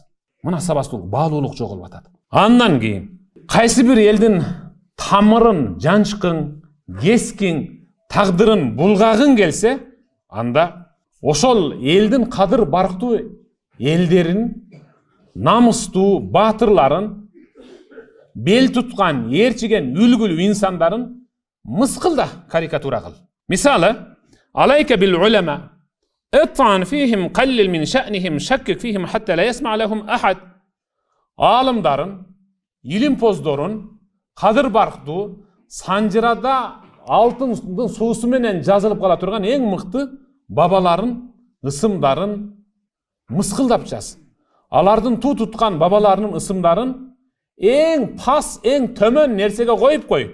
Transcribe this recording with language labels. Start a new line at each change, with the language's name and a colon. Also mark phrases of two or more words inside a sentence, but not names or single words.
Kyrgyz: Мына сабастуулук, баалуулук жоголуп атат. Андан кийин кайсы бир элдин тамырын, жанчкың, кескиң, тагдырын булгагың келсе, анда ошол элдин кадыр барктуу элдерин, намыстуу баатырларын, бел туткан, ээрчиген, үлгүлүү инсандарын мыскылда карикатура кыл.
Arabic: Мисалы, عليك بالعلماء, اتعن فيهم قلل من شأنهم شكك فيهم حتى لا يسمع لهم أحد.
Kyrgyz: Алымдарын, илим поздорун, кадыр барктуу, санжырада алтындын суусу менен жазылып кала турган эң мыкты бабаларын, ысымдарын мыскылдап жаз. Алардын туу туткан бабаларынын ысымдарын эң пас, эң төмөн нерсеге коюп кой.